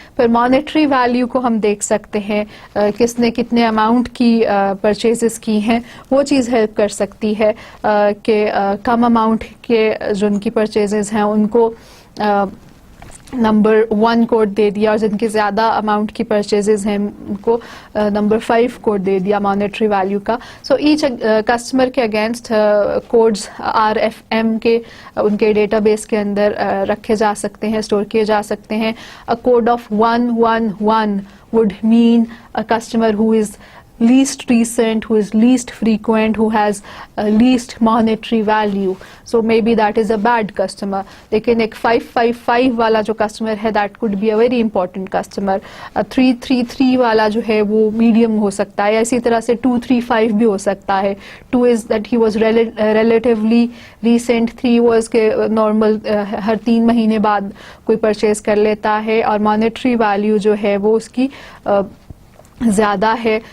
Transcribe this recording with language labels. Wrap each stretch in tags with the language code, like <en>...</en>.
<hi>फिर monetary value को हम देख सकते हैं, किसने कितने अमाउंट की परचेजेस की हैं, वो चीज़ हेल्प कर सकती है कि कम अमाउंट के जो उनकी परचेजेस हैं उनको नंबर 1 कोड दे दिया और जिनकी ज़्यादा अमाउंट की परचेजेस हैं उनको नंबर 5 कोड दे दिया मॉनेटरी वैल्यू का। सो ईच कस्टमर के अगेंस्ट कोड्स RFM के उनके डेटाबेस के अंदर रखे जा सकते हैं, स्टोर किए जा सकते हैं।</hi> <en>A code of 111 would mean a customer who is least recent, who is least frequent, who has least monetary value. So maybe that is a bad customer.</en> <hi>लेकिन एक 555 वाला जो customer है</hi> <en>that could be a very important customer.</en> <hi>333 वाला जो है वो medium हो सकता है, इसी तरह से 235 भी हो सकता है।</hi> <en>2 is that he was relatively recent, 3 was</en> <hi>के normal हर 3 महीने बाद कोई purchase कर लेता है और monetary value जो है वो उसकी ज़्यादा है।</hi>